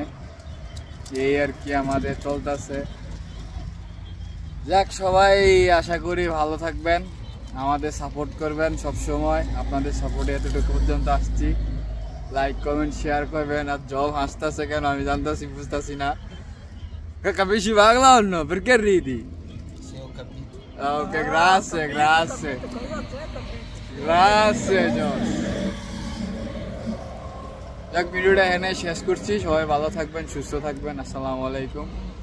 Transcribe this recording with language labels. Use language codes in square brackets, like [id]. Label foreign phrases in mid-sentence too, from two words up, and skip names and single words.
[bn] এই আর কি আমাদের চলতেছে। যাক, সবাই আশা করি ভালো থাকবেন, আমাদের সাপোর্ট করবেন সব সময়। আপনাদের সাপোর্টে এতটুকু পর্যন্ত আসছি। [en] like comment share [bn] করবেন। আর জব হাসতেছে কেন আমি জানতেছি, বুঝতেছি না। [it] Capisci parla o no? Perché ridi? Sì, ho capito. Ok, grazie. Grazie, John. [bn] যাক, ভিডিওটা এখানে শেষ করছি। সবাই ভালো থাকবেন, সুস্থ থাকবেন। [ar] السلام عليكم.